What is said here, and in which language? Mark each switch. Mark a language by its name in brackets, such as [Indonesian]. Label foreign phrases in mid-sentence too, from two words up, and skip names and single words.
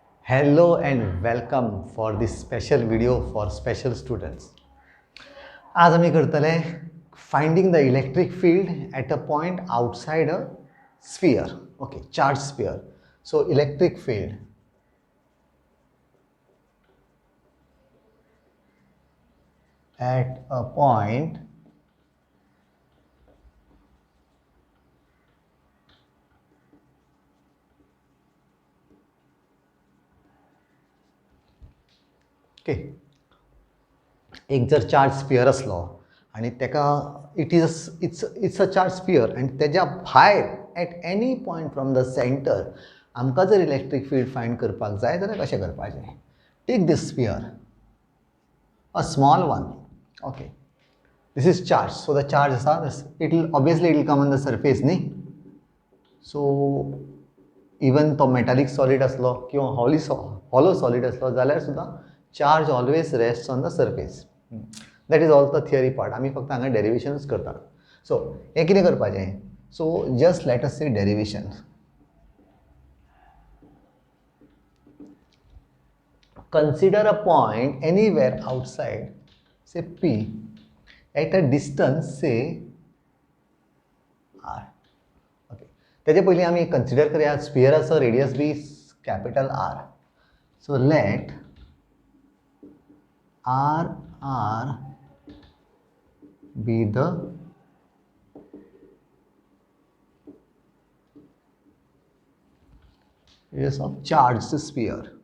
[English] Hello and welcome for this special video for special students. [Konkani] आज आम्ही करतले [English] finding the electric field at a point outside a sphere. Okay, charged sphere. So electric field at a point [Konkani] एक जर [English] चार्ज [Konkani] स्पियर असलो आणि तेका [English] it's a charge sphere [Konkani] आणि तेज्या भायर [English] at any point from the centre [Konkani] आमकां जर [English] electric field find [Konkani] करपाक जाय जाल्यार कशें करपाचें. [English] Take this sphere, a small one. Okay, this is charge. So the charge आसा it will come on the surface न्ही. so even तो metallic solid [Konkani] असलो किंवा [English] hollow solid [Konkani] असलो जाल्यार सुद्दां [English] charge always rest on the surface. That is all the theory part. [Konkani] आमी फक्त हांगा डेरिवेशनूच करता. सो हें कितें करपाचें. [English] So just let us say derivation. Consider a point anywhere outside, say P, at a distance, say R. [Konkani] Okay. तेजे पयलीं आमी consider करूया स्पियराचो रेडियस [English] be capital R. So let R be the radius of charged sphere.